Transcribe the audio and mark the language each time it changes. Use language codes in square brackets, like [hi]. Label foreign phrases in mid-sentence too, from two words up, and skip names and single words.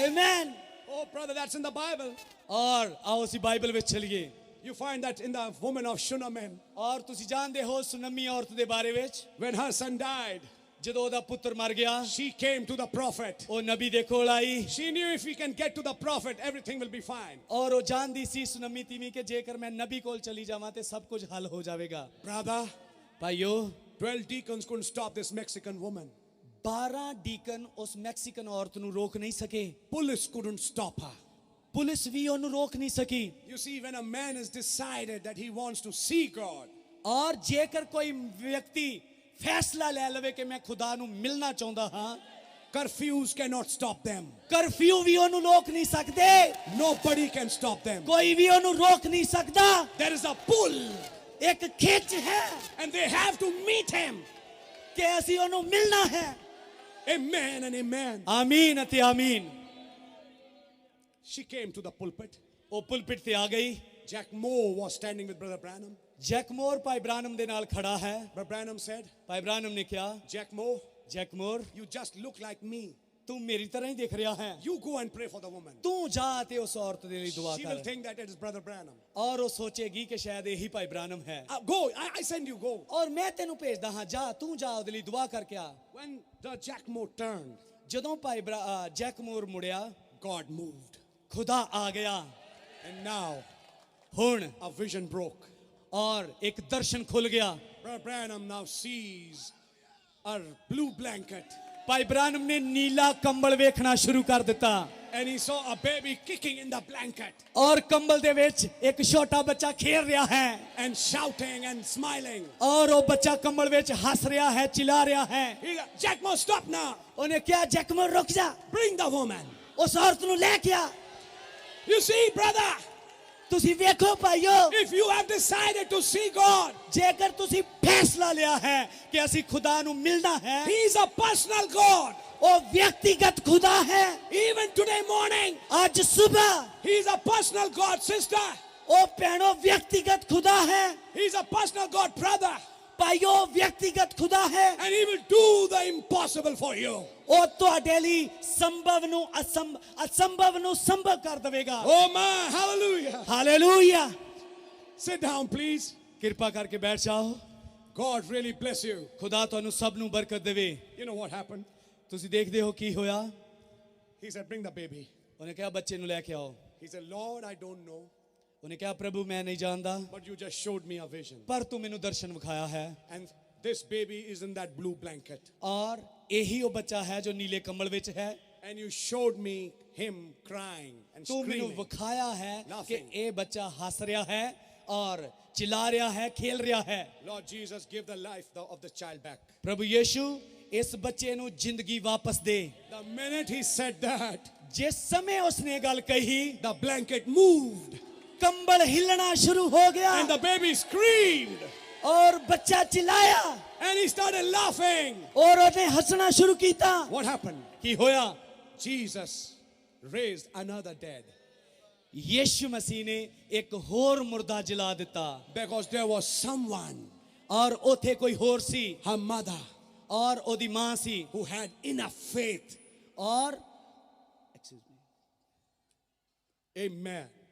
[pa] ਆਮੇਨ [en] Oh, brother, that's in the Bible. [pa] ਔਰ ਆਓ ਅਸੀਂ ਬਾਈਬਲ ਵਿੱਚ ਚਲੀਏ [en] You find that in the woman of Shunammim. [pa] ਔਰ ਤੁਸੀਂ ਜਾਣਦੇ ਹੋ ਸੁਨਮੀ ਔਰਤ ਦੇ ਬਾਰੇ ਵਿੱਚ [en] When her son died, [pa] ਜਦੋਂ ਉਹਦਾ ਪੁੱਤਰ ਮਰ ਗਿਆ [en] she came to the prophet. [pa] ਉਹ ਨਬੀ ਦੇ ਕੋਲ ਆਈ [en] She knew if we can get to the prophet, everything will be fine. [pa] ਔਰ ਉਹ ਜਾਣਦੀ ਸੀ ਸੁਨਮੀ ਤੀਵੀਂ ਕਿ ਜੇਕਰ ਮੈਂ ਨਬੀ ਕੋਲ ਚਲੀ ਜਾਵਾਂ ਤੇ ਸਭ ਕੁਝ ਹੱਲ ਹੋ ਜਾਵੇਗਾ [en] Brother, [pa] ਭਾਈਓ [en] 12 deacons couldn't stop this Mexican woman. [pa] 12 ਡੀਕਨ ਉਸ ਮੈਕਸੀਕਨ ਔਰਤ ਨੂੰ ਰੋਕ ਨਹੀਂ ਸਕੇ [en] Police couldn't stop her. [pa] ਪੁਲਿਸ ਵੀ ਉਹਨੂੰ ਰੋਕ ਨਹੀਂ ਸਕੀ [en] You see, when a man has decided that he wants to see God, [pa] ਔਰ ਜੇਕਰ ਕੋਈ ਵਿਅਕਤੀ ਫੈਸਲਾ ਲੈ ਲਵੇ ਕਿ ਮੈਂ ਖੁਦਾ ਨੂੰ ਮਿਲਣਾ ਚਾਹੁੰਦਾ ਹਾਂ [en] curfews cannot stop them. [pa] ਕਰਫਿਊ ਵੀ ਉਹਨੂੰ ਰੋਕ ਨਹੀਂ ਸਕਦੇ [en] Nobody can stop them. [pa] ਕੋਈ ਵੀ ਉਹਨੂੰ ਰੋਕ ਨਹੀਂ ਸਕਦਾ [en] There is a pull, [pa] ਇੱਕ ਖਿੱਚ ਹੈ [en] and they have to meet him. [pa] ਕਿ ਅਸੀਂ ਉਹਨੂੰ ਮਿਲਣਾ ਹੈ [en] Amen and amen. [pa] ਆਮੀਨ ਅਤੇ ਆਮੀਨ [en] She came to the pulpit. [pa] ਉਹ ਪੁਲਪਿਟ ਤੇ ਆ ਗਈ [en] Jack Moore was standing with Brother Branham. [pa] ਜੈਕ ਮੋਰ ਭਾਈ ਬ੍ਰਾਨਮ ਦੇ ਨਾਲ ਖੜਾ ਹੈ [en] Brother Branham said, [pa] ਭਾਈ ਬ੍ਰਾਨਮ ਨੇ ਕਿਹਾ [en] Jack Moore, [pa] ਜੈਕ ਮੋਰ [en] you just look like me. [pa] ਤੂੰ ਮੇਰੀ ਤਰ੍ਹਾਂ ਹੀ ਦਿਖ ਰਿਹਾ ਹੈ [en] You go and pray for the woman. [pa] ਤੂੰ ਜਾ ਤੇ ਉਸ ਔਰਤ ਦੇ ਲਈ ਦੁਆ [en] She will [pa] ਕਰ [en] think that it is Brother Branham. [pa] ਔਰ ਉਹ ਸੋਚੇਗੀ ਕਿ ਸ਼ਾਇਦ ਇਹੀ ਭਾਈ ਬ੍ਰਾਨਮ ਹੈ [en] Go, I send you, go. [pa] ਔਰ ਮੈਂ ਤੈਨੂੰ ਭੇਜਦਾ ਹਾਂ ਜਾ ਤੂੰ ਜਾ ਉਹਦੇ ਲਈ ਦੁਆ ਕਰਕੇ ਆ [en] When the Jack Moore turned, [pa] ਜਦੋਂ ਭਾਈ ਜੈਕ ਮੋਰ ਮੁੜਿਆ [en] God moved. [pa] ਖੁਦਾ ਆ ਗਿਆ [en] And now [pa] ਹੁਣ [en] a vision broke. [pa] ਔਰ ਇੱਕ ਦਰਸ਼ਨ ਖੁੱਲ ਗਿਆ [en] Brother Branham now sees a blue blanket. [pa] ਭਾਈ ਬ੍ਰਾਨਮ ਨੇ ਨੀਲਾ ਕੰਬਲ ਵੇਖਣਾ ਸ਼ੁਰੂ ਕਰ ਦਿੱਤਾ [en] And he saw a baby kicking in the blanket [pa] ਔਰ ਕੰਬਲ ਦੇ ਵਿੱਚ ਇੱਕ ਛੋਟਾ ਬੱਚਾ ਖੇਡ ਰਿਹਾ ਹੈ [en] and shouting and smiling. [pa] ਔਰ ਉਹ ਬੱਚਾ ਕੰਬਲ ਵਿੱਚ ਹੱਸ ਰਿਹਾ ਹੈ ਚਿਲਾ ਰਿਹਾ ਹੈ [en] He got, Jack Moore, stop now. [pa] ਉਹਨੇ ਕਿਹਾ ਜੈਕ ਮੋਰ ਰੁਕ ਜਾ [en] Bring the woman. [pa] ਉਸ ਔਰਤ ਨੂੰ ਲੈ ਕੇ ਆ [en] You see, brother, [pa] ਤੁਸੀਂ ਵੇਖੋ ਭਾਈਓ [en] if you have decided to see God, [pa] ਜੇਕਰ ਤੁਸੀਂ ਫੈਸਲਾ ਲਿਆ ਹੈ ਕਿ ਅਸੀਂ ਖੁਦਾ ਨੂੰ ਮਿਲਣਾ ਹੈ [en] He is a personal God. [pa] ਉਹ ਵਿਅਕਤੀਗਤ ਖੁਦਾ ਹੈ [en] Even today morning, [pa] ਅੱਜ ਸਵੇਰ [en] He is a personal God, sister. [pa] ਉਹ ਭੈਣੋ ਵਿਅਕਤੀਗਤ ਖੁਦਾ ਹੈ [en] He is a personal God, brother. [pa] ਭਾਈਓ ਵਿਅਕਤੀਗਤ ਖੁਦਾ ਹੈ [en] And He will do the impossible for you. [pa] ਉਹ ਤੁਹਾਡੇ ਲਈ ਸੰਭਵ ਨੂੰ ਅਸੰਭਵ ਨੂੰ ਸੰਭਵ ਕਰ ਦੇਵੇਗਾ [en] Oh my, hallelujah. [pa] ਹਾਲੇਲੂਇਆ [en] Sit down, please. [pa] ਕਿਰਪਾ ਕਰਕੇ ਬੈਠ ਜਾਓ [en] God really bless you. [pa] ਖੁਦਾ ਤੁਹਾਨੂੰ ਸਭ ਨੂੰ ਬਰਕਤ ਦੇਵੇ [en] You know what happened? [pa] ਤੁਸੀਂ ਦੇਖਦੇ ਹੋ ਕੀ ਹੋਇਆ [en] He said, bring the baby. [pa] ਉਹਨੇ ਕਿਹਾ ਬੱਚੇ ਨੂੰ ਲੈ ਕੇ ਆਓ [en] He said, Lord, I don't know, [pa] ਉਹਨੇ ਕਿਹਾ ਪ੍ਰਭੂ ਮੈਂ ਨਹੀਂ ਜਾਣਦਾ [en] but you just showed me a vision. [pa] ਪਰ ਤੂੰ ਮੈਨੂੰ ਦਰਸ਼ਨ ਵਿਖਾਇਆ ਹੈ [en] And this baby is in that blue blanket. [pa] ਔਰ ਇਹੀ ਉਹ ਬੱਚਾ ਹੈ ਜੋ ਨੀਲੇ ਕੰਬਲ ਵਿੱਚ ਹੈ [en] And you showed me him crying and [pa] ਤੂੰ ਮੈਨੂੰ [en] screaming. [pa] ਵਿਖਾਇਆ ਹੈ ਕਿ [en] Laughing. [pa] ਇਹ ਬੱਚਾ ਹੱਸ ਰਿਹਾ ਹੈ ਔਰ ਚਿਲਾ ਰਿਹਾ ਹੈ ਖੇਲ ਰਿਹਾ ਹੈ [en] Lord Jesus, give the life of the child back. [pa] ਪ੍ਰਭੂ ਯੀਸ਼ੂ ਇਸ ਬੱਚੇ ਨੂੰ ਜ਼ਿੰਦਗੀ ਵਾਪਸ ਦੇ [en] The minute he said that, [pa] ਜਿਸ ਸਮੇਂ ਉਸਨੇ ਗੱਲ ਕਹੀ [en] the blanket moved [pa] ਕੰਬਲ ਹਿੱਲਣਾ ਸ਼ੁਰੂ ਹੋ ਗਿਆ [en] and the baby screamed [pa] ਔਰ ਬੱਚਾ ਚਿਲਾਇਆ [en] and he started laughing. [pa] ਔਰ ਉਹਨੇ ਹੱਸਣਾ ਸ਼ੁਰੂ ਕੀਤਾ [en] What happened? [pa] ਕੀ ਹੋਇਆ [en] Jesus raised another dead [pa] ਯੀਸ਼ੂ ਮਸੀਹ ਨੇ ਇੱਕ ਹੋਰ ਮੁਰਦਾ ਜਲਾ ਦਿੱਤਾ [en] because there was someone, [pa] ਔਰ ਉਥੇ ਕੋਈ ਹੋਰ ਸੀ [en] her mother, [pa] ਔਰ ਉਹਦੀ ਮਾਂ ਸੀ [en] who had enough faith. [pa] ਔਰ [en] Amen.